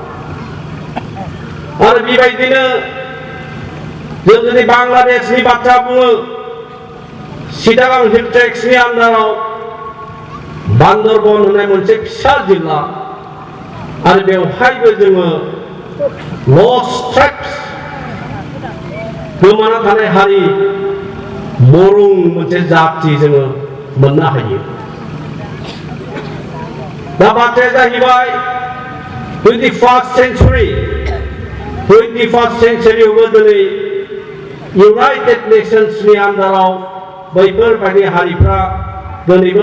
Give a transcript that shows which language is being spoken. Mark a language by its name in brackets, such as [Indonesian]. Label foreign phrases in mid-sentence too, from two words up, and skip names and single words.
[Bodo] आरो बेबायदिनो जों जुदि बांलादेशनि बाथ्रा बुङो चिटागां हिल ट्रेक्सनि आन्दाराव बान्दरबन होननाय मोनसे फिसा जिल्ला आरो बेवहायबो जोङो [English] lost tribes [Bodo] गोमाना थानाय हारि बरं मोनसे जाति जोङो मोननो हायो दा बाथ्राया जाहैबाय [English] 21st century [Bodo] आवबो दिनै United Nations नि आन्दाराव बैफोरबायदि हारिफ्रा दिनैबो